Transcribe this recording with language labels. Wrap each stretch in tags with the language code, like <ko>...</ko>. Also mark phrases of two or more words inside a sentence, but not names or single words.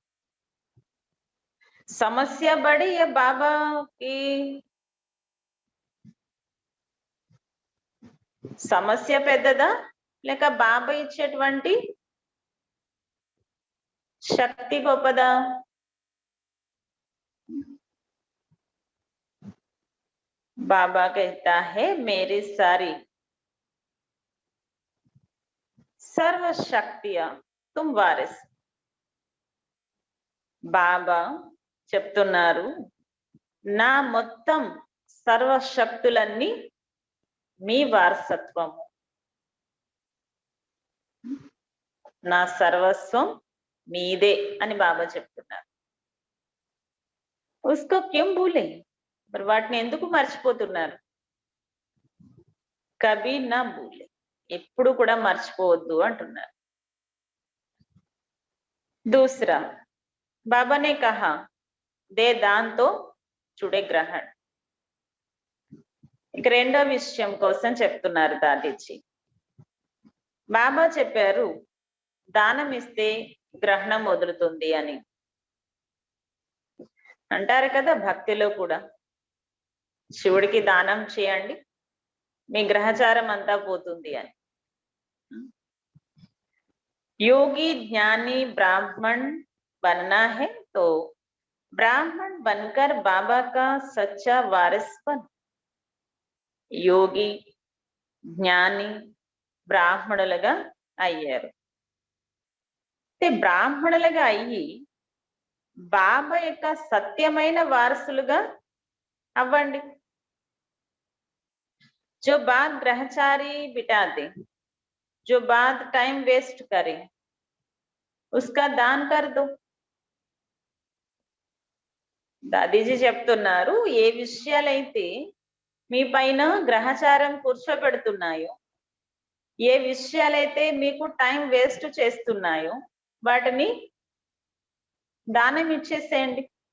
<hi>समस्या बड़ी या बाबा की,</hi> <te>సమస్య పెద్దదా లేక బాబా ఇచ్చేటువంటి శక్తి గొప్పదా?</te> <hi>बाबा कहता है मेरी सारी सर्व शक्तियां तुम वारिस.</hi> <te>బాబా చెప్తున్నారు, నా మొత్తం సర్వశక్తులన్నీ మీ వారసత్వము, నా సర్వస్వం మీదే అని బాబా చెప్తున్నారు.</te> <hi>उसको क्यों भूले,</hi> <te>మరి వాటిని ఎందుకు మర్చిపోతున్నారు?</te> <hi>कभी ना भूले,</hi> <te>ఎప్పుడు కూడా మర్చిపోవద్దు అంటున్నారు.</te> <hi>दूसरा, बाबा ने कहा दे दान तो जुड़े ग्रहण.</hi> <te>ఇక రెండో విషయం కోసం చెప్తున్నారు దాదీజీ. బాబా చెప్పారు దానం ఇస్తే గ్రహణం వదులుతుంది అని. అంటారు కదా భక్తిలో కూడా, శివుడికి దానం చేయండి మీ గ్రహచారం అంతా పోతుంది అని.</te> <hi>योगी ज्ञानी ब्राह्मण बनना है तो ब्राह्मण बनकर बाबा का सच्चा वारिस बन.</hi> <te>యోగి జ్ఞాని బ్రాహ్మణులుగా అయ్యారు. బ్రాహ్మణులుగా అయ్యి బాబా యొక్క సత్యమైన వారసులుగా అవ్వండి.</te> <hi>जो बात ग्रहचारी बिटा दे, जो बात</hi> <en>time waste</en> <hi>करे, उसका दान कर दो.</hi> <te>దాదీజీ చెప్తున్నారు ఏ విషయాలైతే మీ పైన గ్రహచారం కూర్చోబెడుతున్నాయో, ఏ విషయాలైతే మీకు</te> <en>time waste</en> <te>చేస్తున్నాయో వాటిని దానం ఇచ్చేసేయండి.</te>